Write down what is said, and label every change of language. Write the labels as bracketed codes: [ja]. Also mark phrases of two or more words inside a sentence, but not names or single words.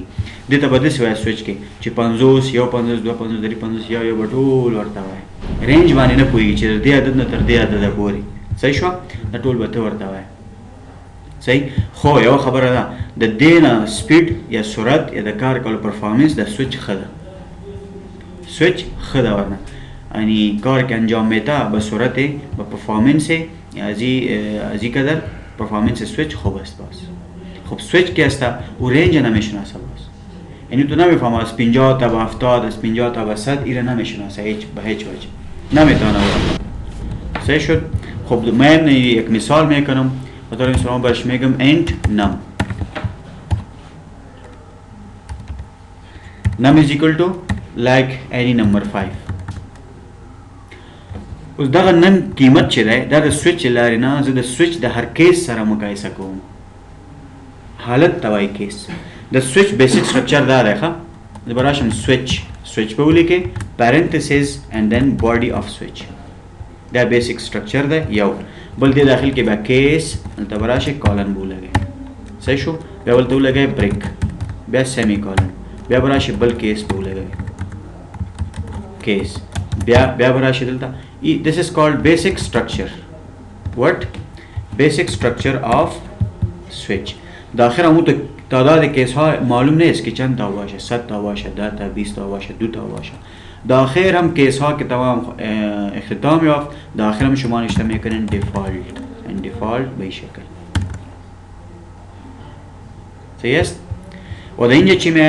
[ps] دې ته به داسې وایي سویچ کې چې 50 یو 50 دوه 50 درې 50 یو به ټول ورته وایي. رینج باندې نه پوهېږي چې د دې عدد نه تر دې عدده پورې. صحیح شوه؟ دا ټول به ته ورته وایي. صحیح. خو یوه خبره ده، د دې نه سپیډ یا سرعت یا د کار کولو پرفارمنس د سویچ ښه ده. سویچ ښه ده ورنه [fa] یعنی کار که انجام میده به صورت به پرفارمنس از این قدر پرفارمنس سویچ خوب است. باز خب سویچ که است او رنج نمیشناسه. باز یعنی تو نمیفهمه از 50 تا به 70 از 50 تا به 100 ایره نمیشناسه به هیچ وجه نمیتونه. صحیح شد؟ خب من یک مثال میکنم. بطور مثال برش میگم [en] end num is equal to like any number 5. [ps] اوس دغه نن قیمت چې دی دا د سویچ لارې نه زه د سویچ د هر کیس سره مقایسه کوم. حالت ته وایي کیس. د سویچ [en] basic structure [ps] دا دی. ښه زه به راشم سویچ به ولیکې [en] parentheses and then body of switch. [ps] دا [en] basic structure [ps] دی یو. بل دې داخل کې بیا کیس هلته به راشئ کالن به ولګئ. صحیح شو؟ بیا ولته ولګئ بریک، بیا [en] semi colon, [ps] بیا به راشئ بل کیس به ولګئ کیس، بیا به راشئ دلته. [en] This is called basic structure. What? Basic structure of switch. [fa] داخل همون تعداد کیس ها معلوم نیست که چند تا باشه، 100 تا باشه، 10 تا 20 تا باشه، 2 تا باشه. داخل هم کیس ها که تمام اختتام یافت داخل هم شما نشته میکنن [en] default and default [fa] به این شکل. صحیح است؟ و در اینجا چی میاد؟